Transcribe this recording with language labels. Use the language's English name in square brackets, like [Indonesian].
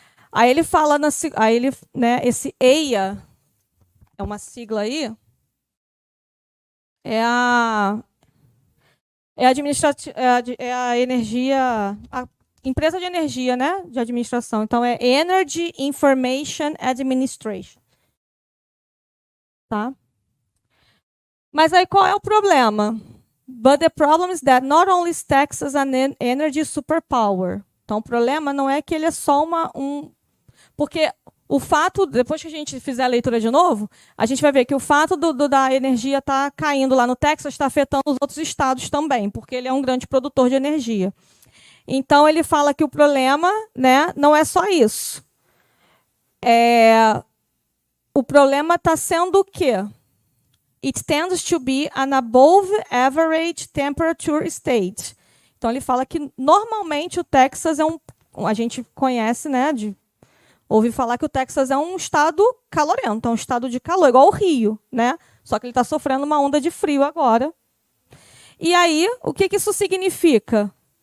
[Portuguese] Aí ele fala, né, esse EIA, é uma sigla aí, é a energia, a empresa de energia, né, de administração. Então é Energy Information Administration, tá? Mas aí qual é o problema? [English] But the problem is that not only is Texas an energy superpower. [Portuguese] Então, o problema não é que ele é só porque o fato, depois que a gente fizer a leitura de novo, a gente vai ver que o fato da energia estar caindo lá no Texas está afetando os outros estados também, porque ele é um grande produtor de energia. Então, ele fala que o problema, né, não é só isso. o problema está sendo o quê? [English] It tends to be an above average temperature state. [Portuguese] Então, ele fala que, normalmente, o Texas é a gente conhece, né, ouvi falar que o Texas é um estado calorento, é um estado de calor, igual o Rio, né? Só que ele está sofrendo uma onda de frio agora. E aí, o que isso significa?